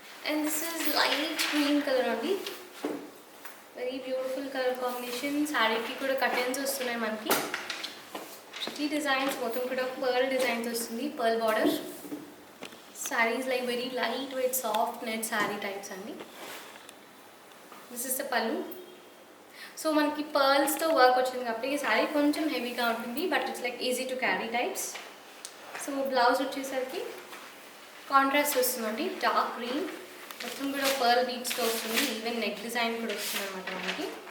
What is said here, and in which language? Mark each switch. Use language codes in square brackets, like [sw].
[en] And this is light green colour అండి, very beautiful colour combination. [te] శారీకి కూడా curtains వస్తున్నాయి మనకి, ఈ డిజైన్స్ మొత్తం కూడా పర్ల్ డిజైన్స్ వస్తుంది, pearl border. [en] Sarees like very lightweight soft net saree types అండి. This is the pallu. [te] సో మనకి పర్ల్స్తో వర్క్ వచ్చింది కాబట్టి ఈ శారీ కొంచెం హెవీగా ఉంటుంది, [en] But it's like easy to carry types. [te] So blouse వచ్చేసరికి కాంట్రాస్ట్ వస్తుందండి, డార్క్ గ్రీన్, మొత్తం కూడా పర్ల్ బీట్స్తో వస్తుంది, ఈవెన్ నెక్ డిజైన్ కూడా వస్తుంది అనమాట మనకి.